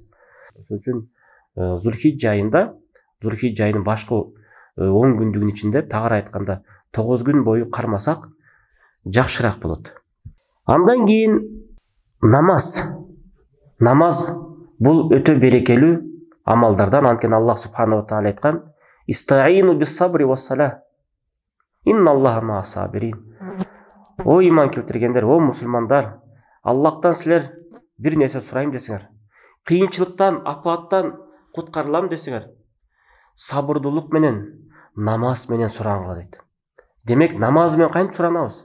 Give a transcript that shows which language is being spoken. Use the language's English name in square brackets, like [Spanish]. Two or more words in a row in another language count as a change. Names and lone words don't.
[Kyrgyz] Ошол үчүн Зулхиджа айынын башкы 10 күндүгүнүн ичинде тагыраак айтканда 9 күн бою кармасак жакшыраак болот. Андан кийин намаз бул өтө берекелүү амалдардан. Анткени [Arabic] الله سبحانه وتعالى [Kyrgyz] айткан: [Arabic] "استعينوا بالصبر والصلاة. إن الله مع الصابرين." [Kyrgyz] О иман келтиргендер, о мусулмандар, Аллахтан силер бир нерсе сурайм десеңер, кыйынчылыктан, апаттан куткарылам десеңер, сабырдуулук менен, намаз менен сураңгыла дейт. Демек, намаз менен кантип суранабыз?